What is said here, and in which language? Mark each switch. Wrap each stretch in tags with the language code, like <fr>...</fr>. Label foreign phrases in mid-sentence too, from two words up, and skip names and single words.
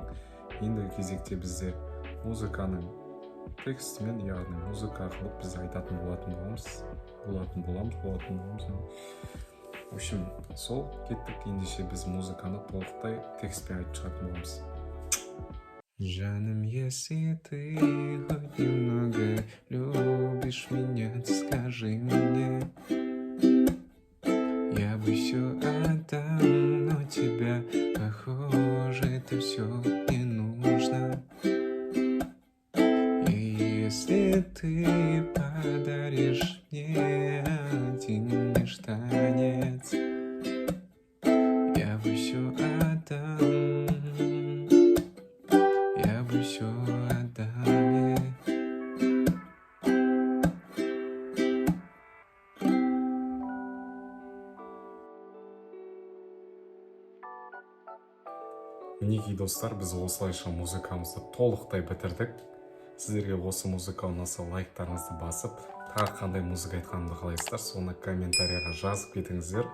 <kk>Ендігі кезекте бізде музыканың текстімен, яғни музыка қылып біз айтатын боламыз.</kk> <ru>В общем,</ru> <kk>сол кеттік. Ендеше біз музыканы толықтай текстпен айтып шығатын боламыз. Жаным,</kk> <ru>если ты хоть немного любишь меня, ты скажи мне. Я бы все отдал, но тебя, похоже, это все не нужно. И если ты подаришь мне один лишь танец, я бы все отдал, я бы все отдал мне.</ru> <kk>Мінекей достар, біз осылайша музыкамызды толықтай бітірдік. Сіздерге осы музыка ұнаса лайктарыңызды басып, тағы қандай музыка айтқанымды қалайсыздар, соны комментарияға жазып кетіңіздер.</kk>